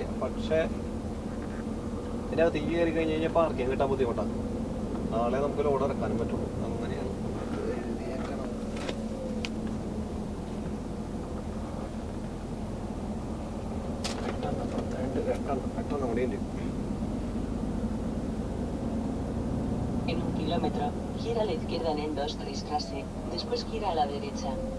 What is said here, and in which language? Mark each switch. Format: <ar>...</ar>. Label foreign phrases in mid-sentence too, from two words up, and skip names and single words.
<ml>പക്ഷേ ഇതിൻ്റെ അകത്തേക്ക് കയറി കഴിഞ്ഞ് കഴിഞ്ഞാൽ പാർക്കിങ് കിട്ടാൻ ബുദ്ധിമുട്ടാണ്. നാളെ നമുക്ക് ലോഡ് ഇറക്കാനും പറ്റുള്ളൂ. അങ്ങനെയാണ്. പെട്ടെന്ന് കൂടി ഉണ്ട്.</ml> <es>En 1 kilómetro, gira a la izquierda en Endostreichstraße, después gira a la derecha.</es>